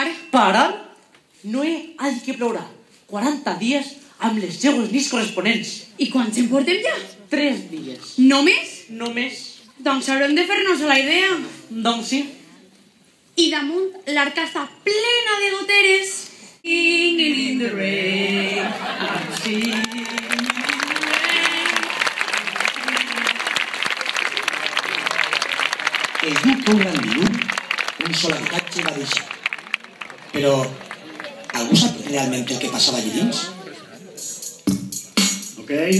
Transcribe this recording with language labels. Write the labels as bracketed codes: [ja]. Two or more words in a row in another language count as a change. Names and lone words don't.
[ca] Parar? No he dit que plourà. 40 dies amb les seues nits corresponents. I quants en portem ja? 3 dies. Només? Només. Doncs haurem de fer-nos la idea. Doncs sí. I damunt l'arca està plena de goteres. [en] Singing in the rain. Singing. [ca] Es diu que un gran dilluny un sol habitatge va deixar. Però algú sap realment el que passava allà dins? Ok?